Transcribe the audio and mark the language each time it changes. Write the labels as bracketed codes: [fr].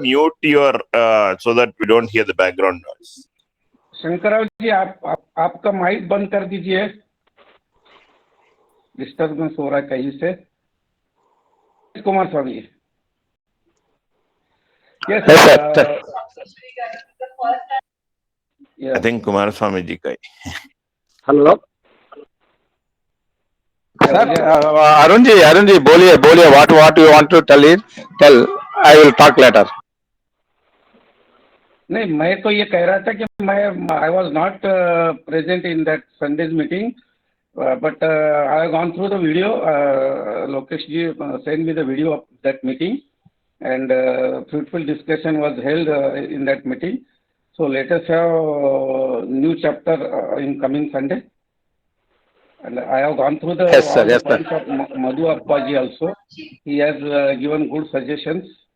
[en] Mute your so that we don't hear the background noise. [hi] Shankarrao जी आपका mic बंद कर दीजिए डिस्टर्बेंस हो रहा है कहीं से कुमार स्वामी [en] Yes, sir. I think Kumaraswamy ji ka hai. Hello Sir, Arun ji, [hi] बोलिए, [en] what you want to tell it? Tell. I will talk later. [hi] नहीं मैं तो ये कह रहा था कि मैं [en] I was not present in that Sunday's meeting but I have gone through the video Lokesh ji send me the video of that meeting and fruitful discussion was held in that meeting. So let us have new chapter in coming Sunday. And I have gone through the Yes, sir. all the Yes, sir. points of Madhu Appaji also. He has given good suggestions.